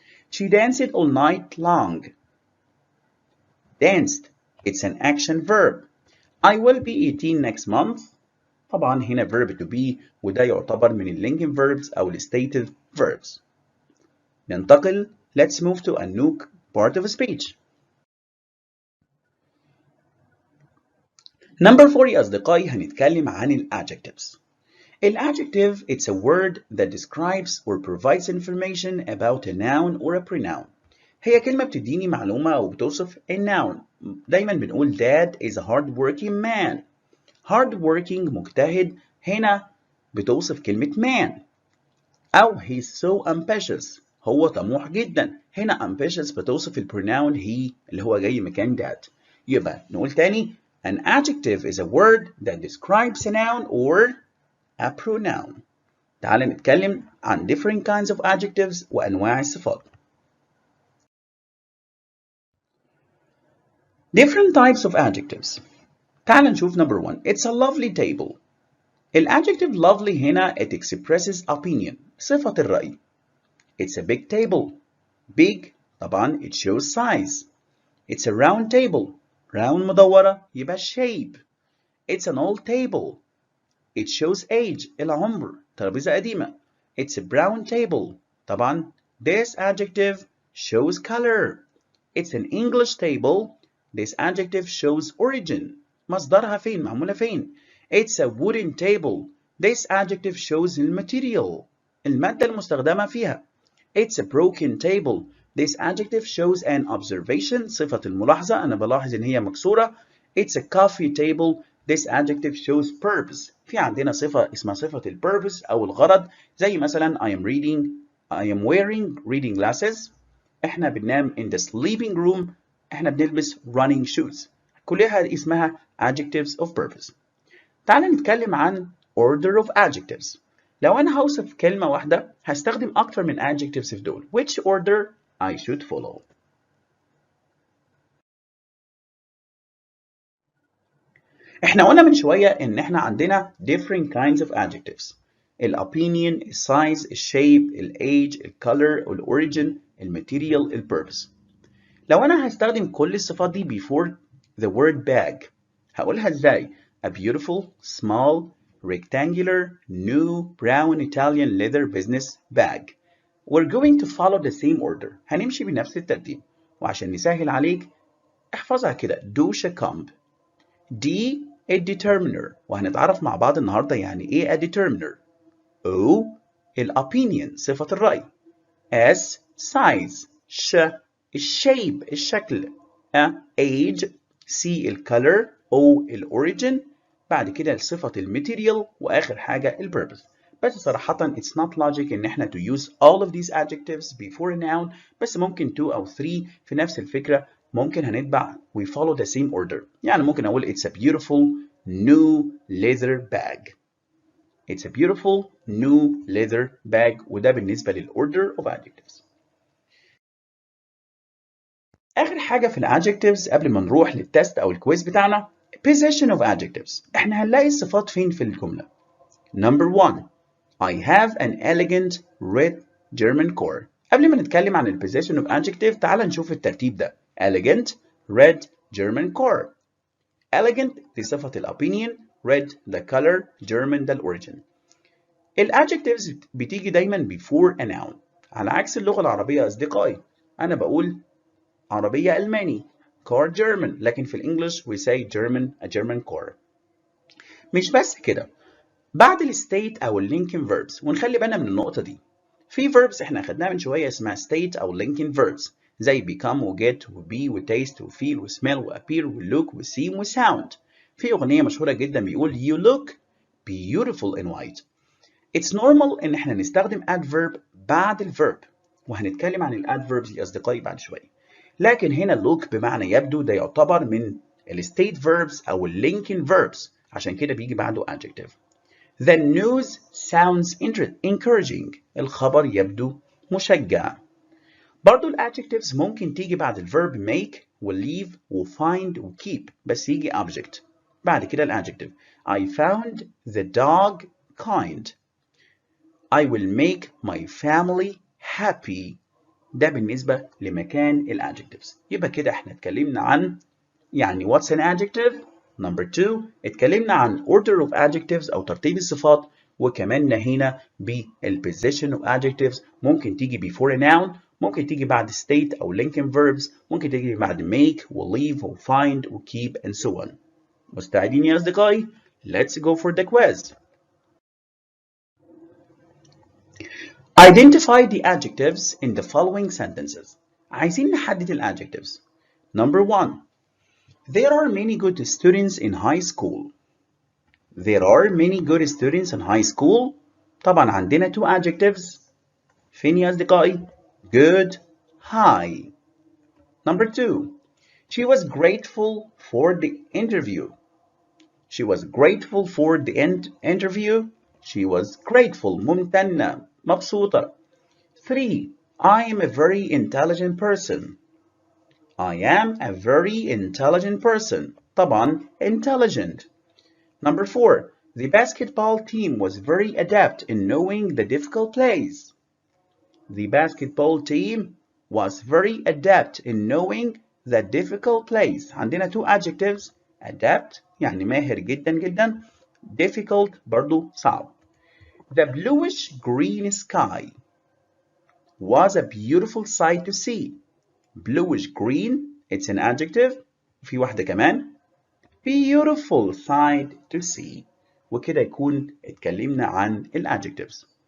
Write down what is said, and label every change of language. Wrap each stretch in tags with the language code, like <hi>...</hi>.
<en>She danced all night long. Danced it's an action verb. I will be 18 next month.</en> <ar>طبعا هنا</ar> <en>verb to be</en> <ar>وده يعتبر من</ar> <en>linking verbs أو stative verbs.</en> <ar>ننتقل.</ar> <en>Let's move to a new part of a speech.</en> <ar>Number 4 يا أصدقائي هنتكلم عن ال adjectives.</ar> <en>An adjective it's a word that describes or provides information about a noun or a pronoun.</en> <ar>هي كلمة بتديني معلومة أو بتوصف a noun. دايما بنقول</ar> <en>Dad is a hard-working man.</en> <ar>Hard-working مجتهد هنا بتوصف كلمة man. أو</ar> <en>he's so ambitious</en> <ar>هو طموح جدا. هنا ambitious بتوصف البروناون he اللي هو جاي مكان that. يبقى نقول تاني</ar> <en>an adjective is a word that describes a noun or a pronoun.</en> <ar>تعال نتكلم عن</ar> <en>different kinds of adjectives</en> <ar>وأنواع الصفات.</ar> <en>Different types of adjectives.</en> <ar>تعال نشوف number 1.</ar> <en>It's a lovely table. الadjective lovely هنا it expresses opinion</en> <ar>صفة الرأي.</ar> <en>It's a big table. Big طبعا it shows size. It's a round table. Round</en> <ar>مدورة يبقى</ar> <en>shape. It's an old table. It shows age</en> <ar>العمر ترابيزة قديمة.</ar> <en>It's a brown table. طبعا this adjective shows color. It's an English table. This adjective shows origin.</en> <ar>مصدرها فين معمولة فين.</ar> <en>It's a wooden table. This adjective shows</en> <ar>الماتيريال المادة المستخدمة فيها.</ar> <en>It's a broken table. This adjective shows an observation</en> <ar>صفة الملاحظة أنا بلاحظ إن هي مكسورة.</ar> <en>It's a coffee table. This adjective shows purpose.</en> <ar>في عندنا صفة اسمها صفة purpose أو الغرض زي مثلا</ar> <en>I am wearing reading glasses.</en> <ar>إحنا بننام</ar> <en>in the sleeping room.</en> <ar>إحنا بنلبس</ar> <en>running shoes.</en> <ar>كلها اسمها</ar> <en>adjectives of purpose.</en> <ar>تعال نتكلم عن</ar> <en>order of adjectives.</en> <ar>لو أنا هوصف كلمة واحدة هستخدم أكتر من adjectives في دول.</ar> <en>Which order I should follow.</en> <ar>احنا قلنا من شوية ان احنا عندنا</ar> <en>different kinds of adjectives. opinion, size, shape, age, color, origin, material, purpose.</en> <ar>لو انا هستخدم كل الصفات دي</ar> <en>before the word bag</en> <ar>هقولها ازاي؟</ar> <en>a beautiful, small, rectangular, new, brown Italian leather business bag. We're going to follow the same order.</en> <ar>هنمشي بنفس الترتيب. وعشان نسهل عليك احفظها كده دوشة كومب. D a determiner وهنتعرف مع بعض النهارده يعني ايه a determiner. O opinion صفة الرأي. S size shape الشكل. age C color. O origin بعد كده صفة الماتيريال، وآخر حاجة البيربز. بس صراحة</ar> <en>it's not logic إن احنا to use all of these adjectives before a noun،</en> <ar>بس ممكن 2 أو 3 في نفس الفكرة ممكن هنتبع</ar> <en>we follow the same order.</en> <ar>يعني ممكن أقول</ar> <en>it's a beautiful new leather bag. It's a beautiful new leather bag،</en> <ar>وده بالنسبة</ar> <en>للorder of adjectives.</en> <ar>آخر حاجة في الادجectives قبل ما نروح للتست أو الكويز بتاعنا position of adjectives. احنا هنلاقي الصفات فين في الجملة؟</ar> <en>Number 1 I have an elegant red German car.</en> <ar>قبل ما نتكلم عن ال position of adjective تعال نشوف الترتيب ده.</ar> <en>elegant red German car.</en> <ar>elegant دي صفة الopinion، red the color، German ده الأوريجين. الادجectives بتيجي دايما</ar> <en>before a noun،</en> <ar>على عكس اللغة العربية أصدقائي. أنا بقول عربية ألماني car German، لكن في الإنجليش</ar> <en>we say German a German car.</en> <ar>مش بس كده، بعد الستيت أو اللينكين verbs، ونخلي بالنا من النقطة دي. في verbs احنا أخدناها من شوية اسمها state أو linking verbs، زي become و get و be و taste و feel و smell و appear و look و seem و sound. في أغنية مشهورة جدا بيقول</ar> <en>you look beautiful in white. It's normal</en> <ar>إن احنا نستخدم adverb بعد الverb، وهنتكلم عن الادverbs يا أصدقائي بعد شوية. لكن هنا look بمعنى يبدو ده يعتبر من الستيت verbs أو linking verbs، عشان كده بيجي بعده adjective.</ar> <en>The news sounds encouraging.</en> <ar>الخبر يبدو مشجع. برضو ال adjectives ممكن تيجي بعد الverb make و leave و find و keep، بس يجي object بعد كده ال adjective.</ar> <en>I found the dog kind. I will make my family happy.</en> <ar>ده بالنسبة لمكان ال adjectives. يبقى كده احنا اتكلمنا عن يعني</ar> <en>what's an adjective.</en> <ar>Number 2 اتكلمنا عن</ar> <en>order of adjectives</en> <ar>أو ترتيب الصفات، وكمان نهينا بال</ar> <en>position of adjectives.</en> <ar>ممكن تيجي</ar> <en>before a noun،</en> <ar>ممكن تيجي بعد state أو linking verbs، ممكن تيجي بعد make و leave و find و keep</ar> <en>and so on.</en> <ar>مستعدين يا أصدقائي؟</ar> <en>Let's go for the quiz. Identify the adjectives in the following sentences.</en> <ar>عايزين نحدد ال adjectives.</ar> <en>Number 1 There are many good students in high school. There are many good students in high school.</en> <ar>طبعا عندنا</ar> <en>two adjectives.</en> <ar>فين يا أصدقائي؟ Good, high.</ar> <en>Number 2 She was grateful for the interview. She was grateful for the interview. She was grateful</en> <ar>ممتنة مبسوطة.</ar> <en>3 I am a very intelligent person. I am a very intelligent person. طبعا intelligent. Number 4 The basketball team was very adept in knowing the difficult plays. The basketball team was very adept in knowing the difficult plays.</en> <ar>عندنا</ar> <en>two adjectives.</en> <ar>Adept يعني ماهر جدا جدا. Difficult برضو صعب.</ar> <en>The bluish green sky was a beautiful sight to see. Bluish green it's an adjective.</en> <ar>في واحدة كمان</ar> <en>beautiful sight to see.</en> <ar>وكده يكون اتكلمنا عن ال adjectives.</ar>